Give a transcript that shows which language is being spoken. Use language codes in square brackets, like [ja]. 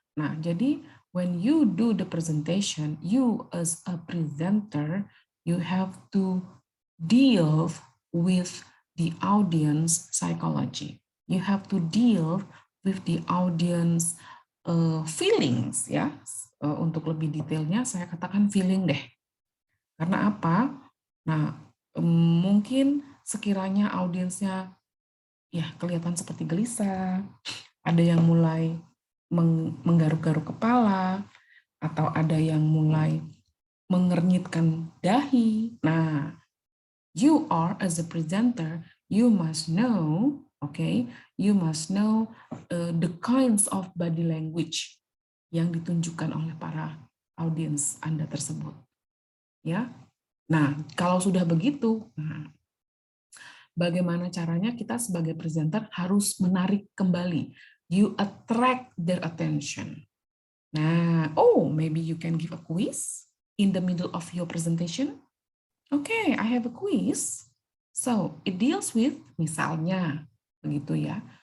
[id] Nah, jadi [en] when you do the presentation, you as a presenter, you have to deal with the audience psychology. You have to deal with the audience feelings ya. [id] Untuk lebih detailnya saya katakan feeling deh. Karena apa? Nah, mungkin sekiranya audiensnya ya kelihatan seperti gelisah, ada yang mulai menggaruk-garuk kepala, atau ada yang mulai mengernyitkan dahi. [en] Nah, you are as a presenter, you must know, okay, you must know the kinds of body language [id] yang ditunjukkan oleh para audiens Anda tersebut. Ya. Nah, kalau sudah begitu, bagaimana caranya kita sebagai presenter harus menarik kembali. [en] You attract their attention. Nah, maybe you can give a quiz in the middle of your presentation. Okay, I have a quiz. So, it deals with, [id] misalnya, begitu ya.